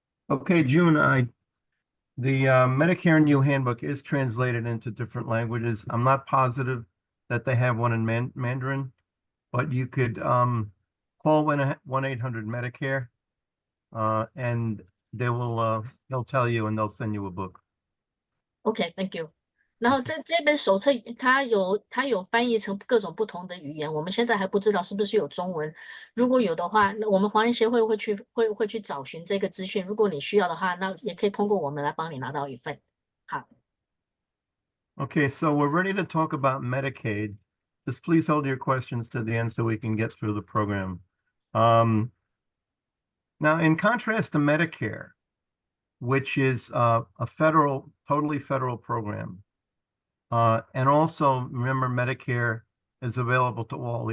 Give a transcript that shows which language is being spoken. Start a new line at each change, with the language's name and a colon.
English: Okay, June, the Medicare New Handbook is translated into different languages. I'm not positive that they have one in Mandarin, but you could call 1-800 Medicare, and they'll tell you and they'll send you a book. Okay, thank you.
Chinese: 然后这本手册它有翻译成各种不同的语言，我们现在还不知道是不是有中文。如果有的话，那我们华人协会会去找寻这个资讯。如果你需要的话，那也可以通过我们来帮你拿到一份。好。
English: Okay, so we're ready to talk about Medicaid. Just please hold your questions to the end so we can get through the program. Now, in contrast to Medicare, which is a totally federal program, and also remember Medicare is available to all.